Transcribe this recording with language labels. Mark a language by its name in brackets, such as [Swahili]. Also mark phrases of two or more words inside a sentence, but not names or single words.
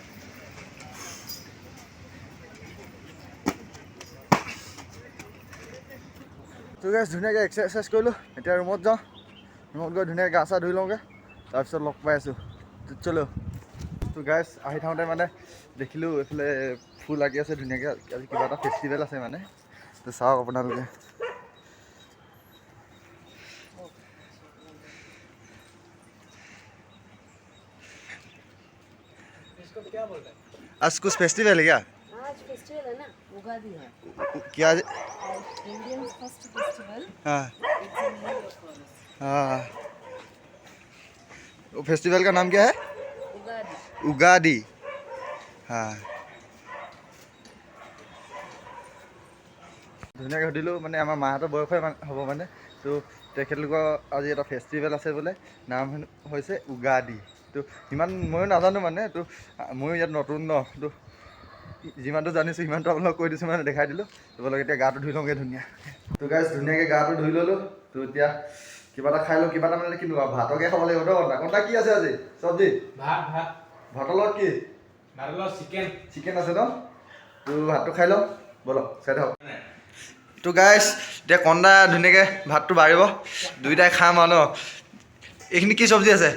[Assamese] তো গাইছ ধুনীয়াকৈ এক্সাৰচাইজ কৰিলোঁ এতিয়া ৰুমত যাওঁ ৰুমত গৈ ধুনীয়াকৈ গা চা ধুই লওঁগৈ তাৰপিছত লগ পাই আছোঁ চলো তো গাইছ আহি থাকোঁতে মানে দেখিলোঁ এইফালে ফুল লাগি আছে ধুনীয়াকৈ আজি কিবা এটা ফেষ্টিভেল আছে মানে তো চাওক আপোনালোকে [Hindi] आज कुछ फेस्टिवल है क्या आज फेस्टिवल है ना उगादी है क्या [English] Indian first festival [Hindi] हाँ [English] It's in new year for us [Hindi] हाँ वो फेस्टिवल का नाम क्या है उगादी [Assamese] उगादी हाँ ধুনীয়াকৈ সুধিলোঁ মানে আমাৰ মাহঁতৰ বয়সে হ'ব মানে তো তেখেতলোকৰ আজি এটা ফেষ্টিভেল আছে বোলে নাম হৈছে উগাদি তো ইমান ময়ো নাজানো মানে তো ময়ো ইয়াত নতুন ন তো যিমানটো জানিছোঁ সিমানটো আপোনালোকক কৈ দিছোঁ মানে দেখাই দিলোঁ তোমালোকে এতিয়া গাটো ধুই লওঁগৈ ধুনীয়া তো গাইছ ধুনীয়াকৈ গাটো ধুই ল'লোঁ তো এতিয়া কিবা এটা খাই লওঁ কিবা এটা মানে কিনো ভাতকে খাব লাগিব ন কণ্টা কি আছে আজি চব্জি ভাতৰ লগত কি চিকেন আছে ন তো ভাতটো খাই লওঁ ব'লক চাই থাকক তো গাইছ এতিয়া কন্দা ধুনীয়াকৈ ভাতটো বাঢ়িব দুইটাই খাম আৰু ন এইখিনি কি চব্জি আছে